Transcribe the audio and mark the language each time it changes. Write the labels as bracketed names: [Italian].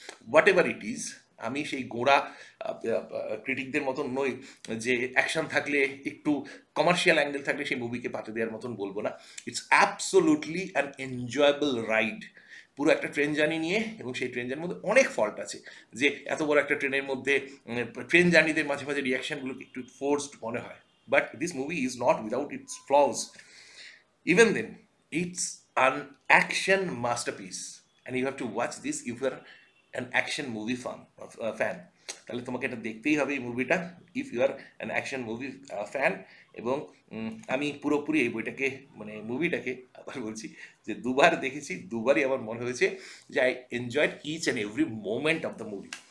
[English] whatever it is, [Bangla] আমি সেই গোড়া ক্রিটিকদের মতন নই যে অ্যাকশন থাকলে, একটু কমার্শিয়াল অ্যাঙ্গেল থাকলে সেই মুভিকে পাতে দেওয়ার মতন বলবো না। [English] It's absolutely an enjoyable ride. [Bangla] পুরো একটা ট্রেন জার্নি নিয়ে, এবং সেই ট্রেন জার্নির মধ্যে অনেক ফল্ট আছে, যে এত বড় একটা ট্রেনের মধ্যে ট্রেন জার্নিদের মাঝে মাঝে রিয়াকশনগুলোকে একটু ফোর্সড মনে হয়, [English] But this movie is not without its flaws. Even then, it's an action masterpiece, and you have to watch this if you are an action movie fan. [Bangla] তাহলে তোমাকে এটা দেখতেই হবে এই মুভিটা, [English] If you are an action movie fan. [Bangla] এবং আমি পুরোপুরি এই বইটাকে, মানে মুভিটাকে আবার বলছি যে দুবার দেখেছি, দুবারই আমার মনে হয়েছে যে [English] I enjoyed each and every moment of the movie.